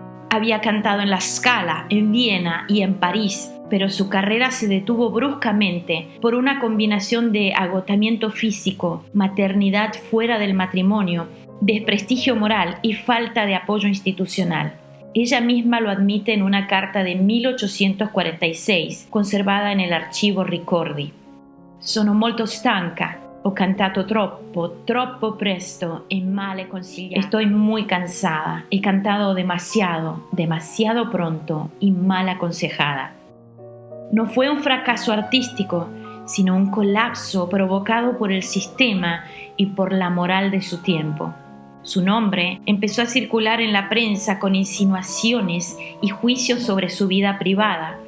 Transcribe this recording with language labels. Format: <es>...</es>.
<es>Había cantado en La Scala, en Viena y en París, pero su carrera se detuvo bruscamente por una combinación de agotamiento físico, maternidad fuera del matrimonio, desprestigio moral y falta de apoyo institucional. Ella misma lo admite en una carta de 1846, conservada en el archivo Ricordi.</es> <it>«Sono molto stanca. Ho cantato troppo presto e male consigliato.</it> <es>Estoy muy cansada. He cantado demasiado pronto y mal aconsejada». No fue un fracaso artístico, sino un colapso provocado por el sistema y por la moral de su tiempo. Su nombre empezó a circular en la prensa con insinuaciones y juicios sobre su vida privada.</es>